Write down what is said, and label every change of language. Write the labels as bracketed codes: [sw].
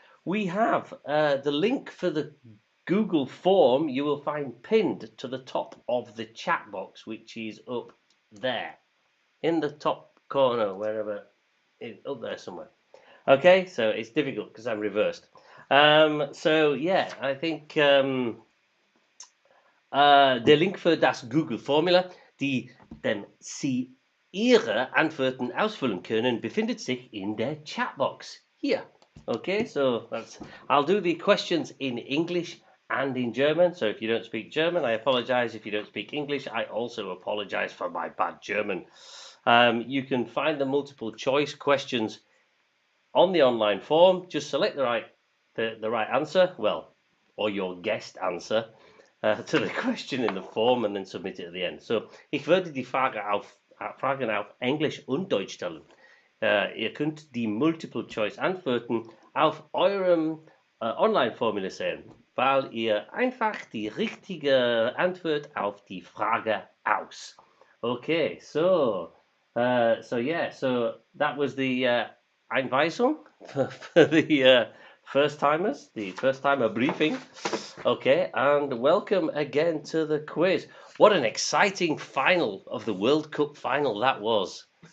[en] We have the link for the Google form you will find pinned to the top of the chat box, which is up there in the top corner, wherever, up there somewhere. Okay, so it's difficult because I'm reversed. So yeah, I think [de] der Link für das Google-Formula, die Sie Ihre Antworten ausfüllen können, befindet sich in der Chatbox [en] here. Okay, so I'll do the questions in English and in German. So if you don't speak German, I apologize. If you don't speak English, I also apologize for my bad German. You can find the multiple choice questions on the online form. Just select the right answer, or your guessed answer, to the question in the form and then submit it at the end. [de] So, ich würde die Fragen auf Englisch und Deutsch stellen. Ihr könnt die Multiple Choice Antworten auf eurem Online-Formular sehen, weil ihr einfach die richtige Antwort auf die Frage aus. [en] Okay, so that was the Einweisung for the first timers, the first timer briefing. Okay, and welcome again to the quiz. What an exciting final of the World Cup final that was.